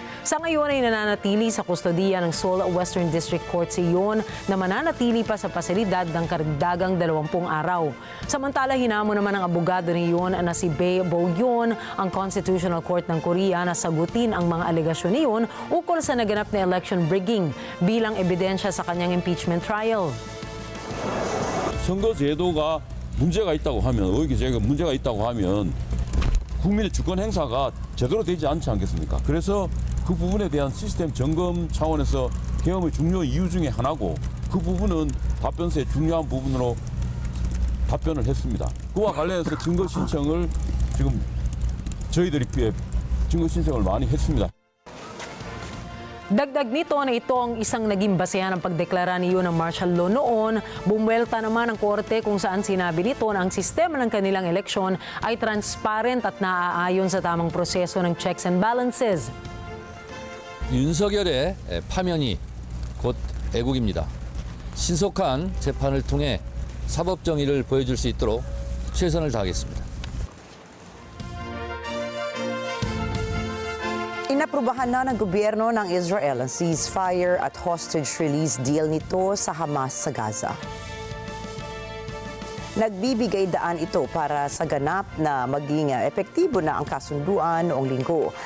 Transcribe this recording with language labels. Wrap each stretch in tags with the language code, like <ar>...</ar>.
<tl>Sa ngayon ay nananatili sa kustodiya ng Seoul Western District Court si Yoon na mananatili pa sa pasilidad ng karagdagang 20 araw. Samantala, hinamon naman ng abogado ni Yoon na si Bae Bo-yoon ang Constitutional Court ng Korea na sagutin ang mga alegasyon ni Yoon ukol sa naganap na election rigging bilang ebidensya sa kanyang impeachment trial.</tl> <ko>선거 제도가 문제가 있다고 하면 의기제가 문제가 있다고 하면 국민의 주권 행사가 제대로 되지 않지 않겠습니까? 그래서 그 부분에 대한 시스템 점검 차원에서 개엄의 중요 이유 중에 하나고 그 부분은 답변서의 중요한 부분으로 답변을 했습니다. 그와 관련해서 증거 신청을 지금 저희들이 증거 신청을 많이 했습니다.</ko> <tl>Dagdag nito na ito ang isang naging basehan ng pagdeklara ni Yoon ng martial law noon. Bumwelta naman ang korte kung saan sinabi nito na ang sistema ng kanilang eleksyon ay transparent at naaayon sa tamang proseso ng checks and balances.</tl> <ko>윤석열의 파면이 곧 애국입니다. 신속한 재판을 통해 사법 정의를 보여줄 수 있도록 최선을 다하겠습니다.</ko> <tl>Inaprubahan na ng gobyerno ng Israel ang ceasefire at hostage release deal nito sa Hamas sa Gaza. Nagbibigay daan ito para sa ganap na maging epektibo na ang kasunduan noong linggo.</tl>